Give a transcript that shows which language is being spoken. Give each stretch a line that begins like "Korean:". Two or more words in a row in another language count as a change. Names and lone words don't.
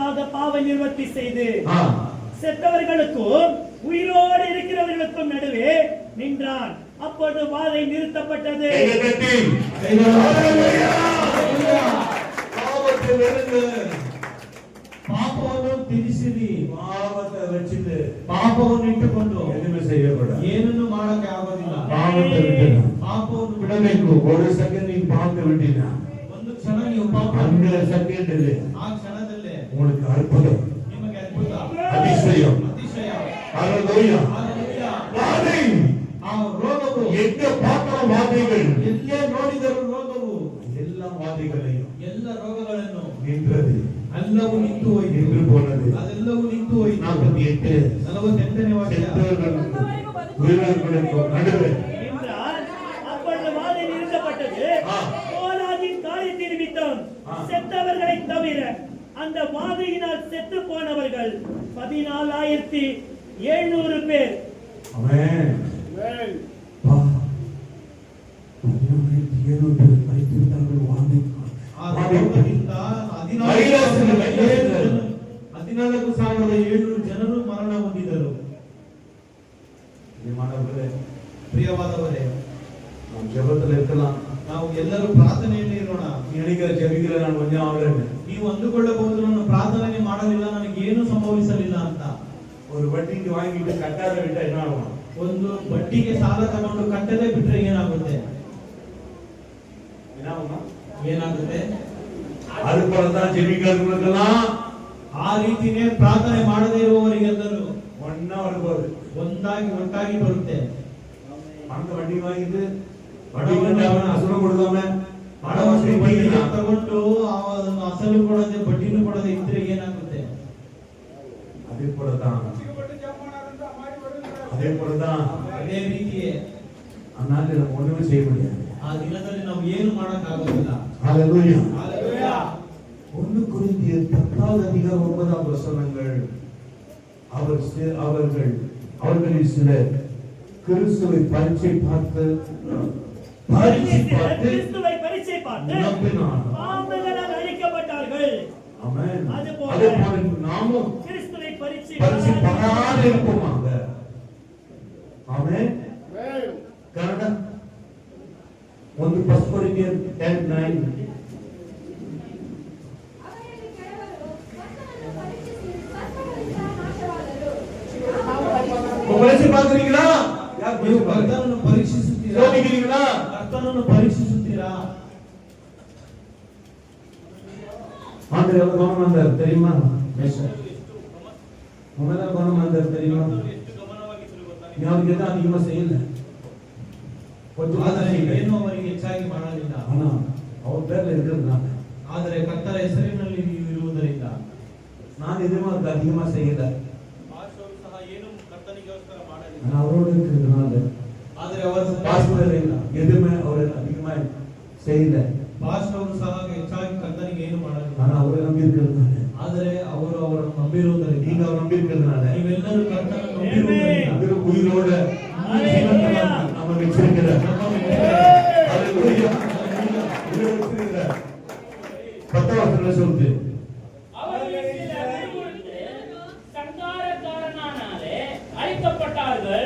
Tamil: பாவ நிவர்த்தி செய்து ஆ. செத்தவர்களுக்கும் உயிரோடு இருக்கிறவர்களுக்கும் நடுவே நின்றான். அப்பொழுது வாதை நிறுத்தப்பட்டது. கையை தட்டி. பாவத்தை வெறுங்க.
Kannada: ಪಾಪವನ್ನು ತ್ಯಜಿಸಿರಿ,
Tamil: ಪಾವத்தை வச்சுட்டு
Kannada: ಪಾಪವನ್ನು ಇಟ್ಟುಕೊಂಡು
Tamil: ಎದುರು செய்யக்கூடாது.
Kannada: ಏನನ್ನು ಮಾಡಕ್ಕೆ ಆಗೋದಿಲ್ಲ.
Tamil: ಪಾವத்தை விட்டுடு.
Kannada: ಪಾಪವನ್ನು ಬಿಡಬೇಕು. ஒரு ಸೆಕೆಂಡ್ ನೀನು
Tamil: ಪಾವத்தை விட்டீனா
Kannada: ಒಂದು ಕ್ಷಣ ನೀವು ಪಾಪ
Tamil: அந்த செகண்ட்ல
Kannada: ಆ ಕ್ಷಣದಲ್ಲೇ
Tamil: உங்களுக்கு அற்புதம்,
Kannada: ನಿಮಗೆ ಅದ್ಭುತ,
Tamil: அதிசயம்.
Kannada: ಅತಿಶಯ,
Tamil: ஹalleluya.
Kannada: ಹಾಲೆಲೂಯಾ.
Tamil: வாதை
Kannada: ಆ ರೋಗವು
Tamil: எங்க பார்த்தாலும் வாதைகள்,
Kannada: ಎಲ್ಲೇ ನೋಡಿದರೂ ರೋಗವು
Tamil: எல்லா வாதைகளையும்
Kannada: ಎಲ್ಲ ರೋಗಗಳನ್ನು
Tamil: நின்றது,
Kannada: ಎಲ್ಲವೂ ನಿಂತು ಹೋಯಿತು,
Tamil: நின்று போனது.
Kannada: ಅದೆಲ್ಲವೂ ನಿಂತು ಹೋಯಿತು.
Tamil: 48
Kannada: 48ನೇ ವಾಕ್ಯ.
Tamil: செத்தவர்களுக்கும் உயிர்களுக்கும் நடுவே நின்றான். அப்பொழுது வாதை நிறுத்தப்பட்டது. ஆ. கோலாகின் காரியத்தின் நிமித்தம் ஆ. செத்தவர்களை தவிர அந்த வாதையினால் செத்து போனவர்கள் 14,700 பேர். ஆமென். ஆமென். பா 14,700 மரித்துவிட்டார்கள் வாதை.
Kannada: ಆ ರೋಗದಿಂದ 14,700 ಜನರು ಮರಣ ಹೊಂದಿದರು. ಪ್ರಿಯಮಾನವರೇ, ಪ್ರಿಯವಾದವರೇ,
Tamil: நாம் ஜெபத்துல இருக்கலாம்.
Kannada: ನಾವು ಎಲ್ಲರೂ ಪ್ರಾರ್ಥನೆಯಲ್ಲಿ ಇರೋಣ. ನಿನಗೆ ಜಪಿಕರ ನಾನು ಒಂದೇ ಆವರಣೆ. ನೀವು ಅಂದುಕೊಳ್ಳಬಹುದು ನಾನು ಪ್ರಾರ್ಥನೆ ಮಾಡಲಿಲ್ಲ, ನನಗೆ ಏನು ಸಂಭವಿಸಲಿಲ್ಲ ಅಂತ.
Tamil: ஒரு வட்டிக்கு வாங்கிட்டு கட்டாத விட்டா என்ன ஆகும்?
Kannada: ಒಂದು ಬಡ್ಡಿಗೆ ಸಾಲ ತಗೊಂಡು ಕಟ್ಟದೆ ಬಿಟ್ರೆ ಏನಾಗುತ್ತೆ? ಏನಾಗುತ್ತೆ?
Tamil: அதுபோலதான் ஜெபிக்கிறவங்களுக்கெல்லாம்
Kannada: ಆ ರೀತಿನೇ ಪ್ರಾರ್ಥನೆ ಮಾಡದೇ ಇರುವವರಿಗೆಲ್ಲರೂ
Tamil: ஒன்னா வரும்போது
Kannada: ಒಟ್ಟಾಗಿ ಬರುತ್ತೆ.
Tamil: பணத்தை வண்டி வாங்கிட்டு வட்டிக்கு அசுரம் கொடுக்காம
Kannada: ಹಣವನ್ನು ಬಡ್ಡಿಗೆ ತಗೊಂಡು ಅದನ್ನು ಅಸಲು ಕೊಡದೆ ಬಡ್ಡಿನೂ ಕೊಡದೆ ಇದ್ರೆ ಏನಾಗುತ್ತೆ?
Tamil: அதே போலதான்
Kannada: ಅದೇ ರೀತಿಯೇ
Tamil: அதனால நம்ம ஒண்ணுமே செய்ய முடியாது.
Kannada: ಆ ದಿನದಲ್ಲಿ ನಾವು ಏನು ಮಾಡಕ್ ಆಗೋದಿಲ್ಲ.
Tamil: ஹalleluya.
Kannada: ಹಲ್ಲೆಲೂಯಾ.
Tamil: 1 கொரிந்தியர் 10வது அதிகாரம் 9ஆம் வசனங்கள். அவர்களில் சிலர் கிறிஸ்துவை பரீட்சை பார்த்து கிறிஸ்துவை பரீட்சை பார்த்து நம்பினார். பாவங்களால் அழிக்கப்பட்டார்கள். ஆமென். அதுபோல அதுபோல நாமும் கிறிஸ்துவை பரீட்சை பரிசுத்தமாக இருப்போமாக. ஆமென். ஆமென். கன்னಡ 1 கொரிந்தியர் 10:9.
Kannada: ಅವರಲ್ಲಿ ಕೆಲವರು ಕರ್ತನನ್ನು ಪರೀಕ್ಷಿಸಿ ಸತ್ತವರಿಂದ ನಾಶವಾದರು.
Tamil: பரிசு பார்க்கறீங்களா?
Kannada: ನೀವು ಕರ್ತನನ್ನು ಪರೀಕ್ಷಿಸುತ್ತೀರಾ?
Tamil: சோதிக்கிறீங்களா?
Kannada: ಕರ್ತನನ್ನು ಪರೀಕ್ಷಿಸುತ್ತೀರಾ?
Tamil: ஆண்டவர் எவ்வளவு கவனம் வந்தார் தெரியுமா? உண்மையில கவனம் வந்தார் தெரியுமா? யாருக்கு எதுவும் அதிகமா செய்யல, கொஞ்சம்
Kannada: ಆದರೆ ಏನು ಅವರಿಗೆ ಹೆಚ್ಚಾಗಿ ಮಾಡಲಿಲ್ಲ.
Tamil: ஆனா அவர் பேர்ல இருக்கிறதுனால
Kannada: ಆದರೆ ಕರ್ತರ ಹೆಸರಿನಲ್ಲಿ ನೀವು ಇರುವುದರಿಂದ
Tamil: நான் எதுவும் அவருக்கு அதிகமா செய்யல.
Kannada: ಪಾಸ್ಟರ್ ಸಹ ಏನು ಕರ್ತನಿಗೋಸ್ಕರ ಮಾಡಲಿಲ್ಲ.
Tamil: ஆனா அவரோட இருக்கிறதுனால
Kannada: ಆದರೆ ಅವರ
Tamil: பாஸ்டர் எதுவுமே அவர் அதிகமா செய்யல.
Kannada: ಪಾಸ್ಟರ್ ಅವರು ಸಹ ಹೆಚ್ಚಾಗಿ ಕರ್ತನಿಗೆ ಏನು ಮಾಡಲಿಲ್ಲ.
Tamil: ஆனா அவரை நம்பி இருக்கிறதுனால,
Kannada: ಆದರೆ ಅವರು ಅವರನ್ನು ನಂಬಿರುವುದರಿಂದ,
Tamil: நீங்க அவர் நம்பி இருக்கிறதுனால
Kannada: ನೀವೆಲ್ಲರೂ ಕರ್ತನನ್ನು ನಂಬಿರುವುದರಿಂದ
Tamil: அவர் உயிரோட நம்ம வச்சிருக்கிறார். ஹalleluya. உயிரோட வச்சிருக்கிறார். 10வது வசனம் சொல்லுது, அவர்கள் சிலர் சங்காரக்காரனாலே அழிக்கப்பட்டார்கள்.